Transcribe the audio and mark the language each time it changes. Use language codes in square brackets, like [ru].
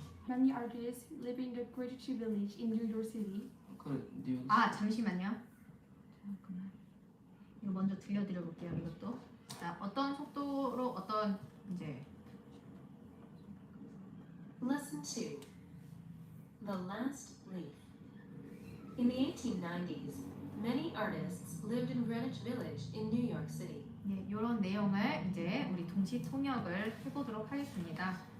[en] Many artists live in the Greenwich Village in New York City. [ko] 그 뉴욕. 아, 잠시만요. 잠깐만. 이거 먼저 들려드려 볼게요. 이것도. 자, 어떤 속도로 어떤 이제 [en] Lesson 2. The Last Leaf. In the 1890s, many artists lived in Greenwich Village in New York City. [ko] 네, 이런 내용을 이제 우리 동시 통역을 해보도록 하겠습니다.